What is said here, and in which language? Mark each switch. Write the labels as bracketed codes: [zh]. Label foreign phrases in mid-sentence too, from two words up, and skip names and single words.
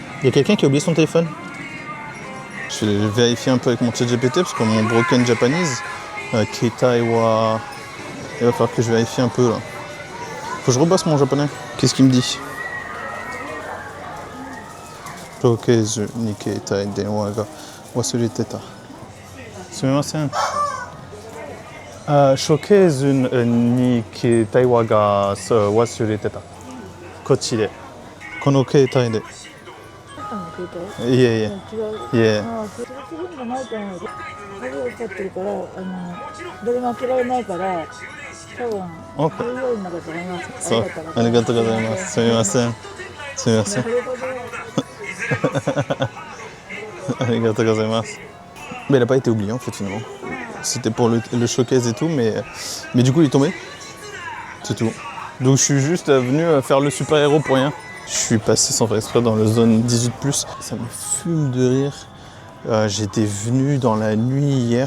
[fr] Il y a quelqu'un qui a oublié son téléphone. Je vais vérifier un peu avec mon chat GPT, parce que mon [en] broken Japanese, [ja] 携帯は... [fr] Il va falloir que je vérifie un peu, là. Faut que je rebosse mon japonais. Qu'est-ce qu'il me dit? [ja] ショーケースに携帯電話が忘れてた. Sumimasen. ショーケースに携帯はが忘れてた. こっちで. この携帯で. いえいえ。いえ。そう、ありがとうございます。すみません。すみません。ありがとうございます。 [fr] Mais il n'a pas été oublié en fait finalement. C'était pour le showcase et tout, mais du coup il est tombé. C'est tout. Donc je suis juste venu faire le super-héros pour rien. Je suis passé sans faire exprès dans la zone 18+. Ça me fume de rire. J'étais venu dans la nuit hier.